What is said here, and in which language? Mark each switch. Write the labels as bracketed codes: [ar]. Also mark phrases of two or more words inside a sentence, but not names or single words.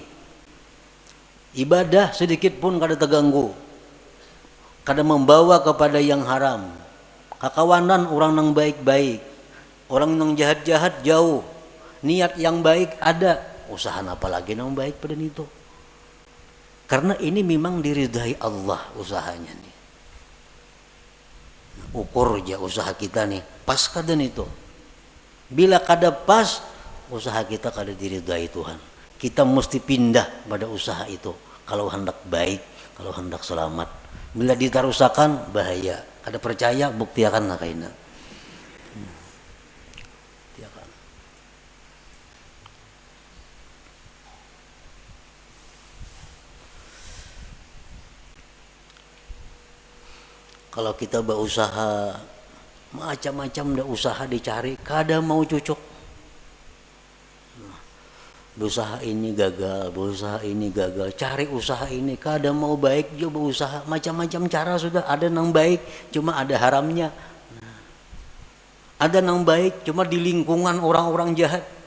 [bjn] Ibadah sedikit pun kada terganggu, kada membawa kepada yang haram. Kakawanan orang yang baik-baik, orang yang jahat-jahat jauh. [id] Niat yang baik ada, usaha apa lagi yang baik pada itu. Karena ini memang diridai Allah usahanya nih. [bjn] Ukur aja usaha kita nih, pas kada itu. Bila kada pas, usaha kita kada diridai Tuhan. [id] Kita mesti pindah pada usaha itu. Kalau hendak baik, kalau hendak selamat. [bjn] Bila ditarusakan, bahaya. Kada percaya, buktiakan lah kaina. [id] Kalau kita berusaha, macam-macam dah usaha dicari, [bjn] kada mau cocok. Berusaha ini gagal, berusaha ini gagal, cari usaha ini, kada mau baik juga berusaha, macam-macam cara sudah. [id] Ada yang baik, cuma ada haramnya. Ada yang baik, cuma di lingkungan orang-orang jahat.